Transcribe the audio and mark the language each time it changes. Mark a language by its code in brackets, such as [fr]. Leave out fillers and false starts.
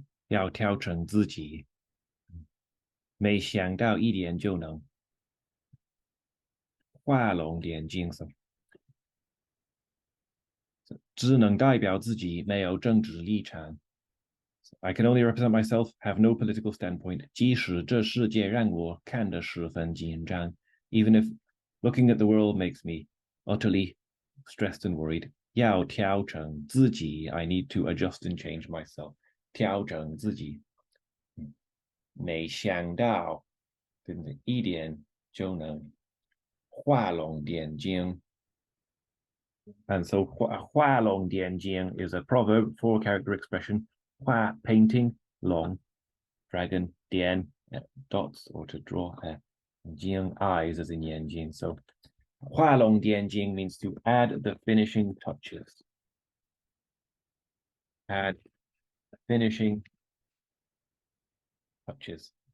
[zh] 要调整自己没想到一点就能画龙点睛只能代表自己没有政治立场 [en] I can only represent myself, have no political standpoint. [zh] 即使这世界让我看得十分紧张 [en] even if looking at the world makes me utterly stressed and worried. [zh] 要调整自己 [en] I need to adjust and change myself. [zh] 调整自己没想到对不对一点就能画龙点睛 [en] And so [zh] 画龙点睛 [en] is a proverb, 4-character expression. 画 painting, 龙 dragon, 点 dots or to draw 睛 eyes as in 眼睛 so 画龙点睛 means to add the finishing touches. Add finishing touches.